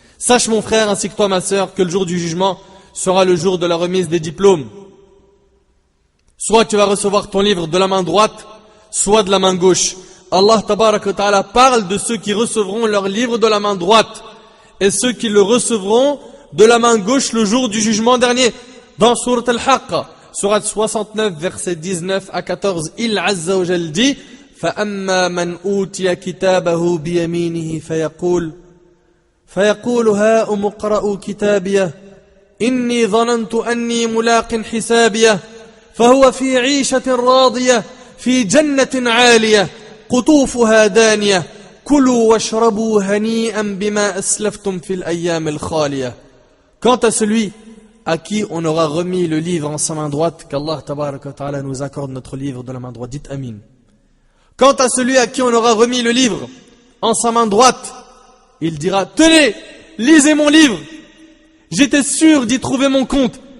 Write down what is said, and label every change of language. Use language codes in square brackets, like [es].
[fr] Sache mon frère ainsi que toi ma sœur que le jour du jugement sera le jour de la remise des diplômes. Soit tu vas recevoir ton livre de la main droite, soit de la main gauche. Allah tabaraka wa ta'ala parle de ceux qui recevront leur livre de la main droite et ceux qui le recevront de la main gauche le jour du jugement dernier. Dans Sourate Al-Haqqa, Sourate 69, versets 19 à 14, il Azza wa Jal dit [ar] فَأَمَّا مَنْ أُوتِيَ كِتَابَهُ بِيَمِينِهِ فَيَقُولُ هَاؤُمُ اقْرَءُوا كِتَابِيَهْ إِنِّي ظَنَنْتُ أَنِّي مُلَاقٍ حِسَابِيَهْ فَهُوَ فِي عِيشَةٍ رَاضِيَةٍ فِي جَنَّةٍ عَالِيَةٍ قُطُوفُهَا دَانِيَةٌ كُلُوا وَاشْرَبُوا هَنِيئًا بِمَا أَسْلَفْتُمْ فِي الْأَيَّامِ الْخَالِيَةِ. [fr] Quant à celui à qui on aura remis le livre en sa main droite, qu'Allah tabaraka wa ta'ala nous accorde notre livre de la main droite, dites Amin. Quant à celui à qui on aura remis le livre en sa main droite, il dira, tenez, lisez mon livre, j'étais sûr d'y trouver mon compte.